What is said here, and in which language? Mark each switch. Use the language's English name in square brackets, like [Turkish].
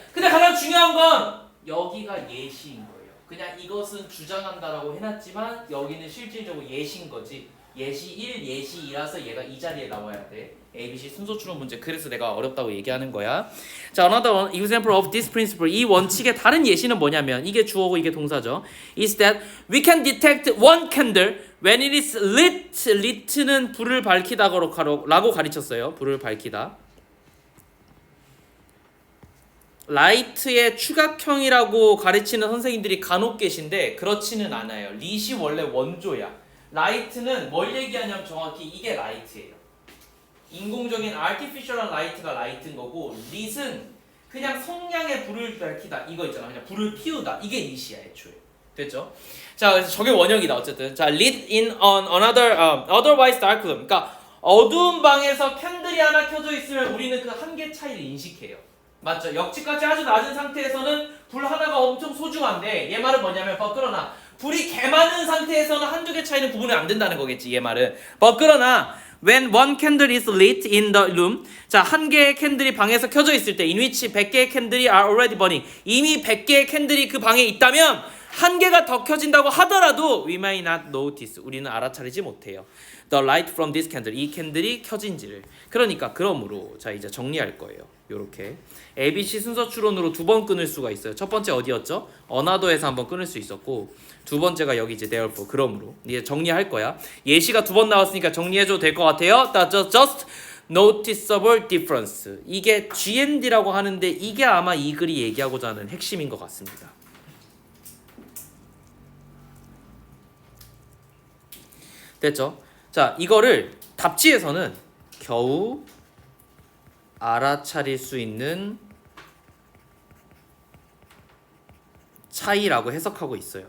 [Korean] 근데 가장 중요한 건 여기가 예시인 거예요. 그냥 이것은 주장한다라고 해놨지만 여기는 실질적으로 예시인 거지. 예시 1, 예시 2라서 얘가 이 자리에 나와야 돼. ABC 순서 추론 문제. 그래서 내가 어렵다고 얘기하는 거야. [English] 자, another example of this principle. [Korean] 이 원칙의 다른 예시는 뭐냐면 이게 주어고 이게 동사죠. [English] is that we can detect one candle when it is lit. [Korean] lit는 불을 밝히다라고 가르쳤어요. 불을 밝히다. 라이트의 추각형이라고 가르치는 선생님들이 간혹 계신데 그렇지는 않아요. 릿이 원래 원조야. 라이트는 뭘 얘기하냐면 정확히 이게 라이트예요. 인공적인 artificial한 라이트가 라이트인 거고 릿은 그냥 성냥에 불을 밝히다 이거 있잖아. 그냥 불을 피우다 이게 릿이야 애초에. 됐죠? 자, 그래서 저게 원형이다 어쨌든. [English] 자, lit in an another otherwise dark room. [Korean] 그러니까 어두운 방에서 캔들이 하나 켜져 있으면 우리는 그 한계 차이를 인식해요. 맞죠? 역치까지 아주 낮은 상태에서는 불 하나가 엄청 소중한데 얘 말은 뭐냐면 그러나 불이 개 많은 상태에서는 한두 개 차이는 구분이 안 된다는 거겠지 얘 말은. [English] 그러나 when one candle is lit in the room. [Korean] 자, 한 개의 캔들이 방에서 켜져 있을 때 [English] in which [Korean] 100개의 캔들이 [English] are already burning. [Korean] 이미 100개의 캔들이 그 방에 있다면 한 개가 더 켜진다고 하더라도 [English] we may not notice. [Korean] 우리는 알아차리지 못해요. [English] The light from this candle. [Korean] 이 캔들이 켜진지를. 그러니까 그러므로 자 이제 정리할 거예요. 요렇게 ABC 순서 추론으로 두 번 끊을 수가 있어요. 첫 번째 어디였죠? 어나더에서 한번 끊을 수 있었고 두 번째가 여기 이제 therefore. 그러므로 이제 정리할 거야. 예시가 두 번 나왔으니까 정리해줘도 될 것 같아요. [English] just noticeable difference. [Korean] 이게 GND라고 하는데 이게 아마 이 글이 얘기하고자 하는 핵심인 것 같습니다. 됐죠? 자, 이거를 답지에서는 겨우 알아차릴 수 있는 차이라고 해석하고 있어요.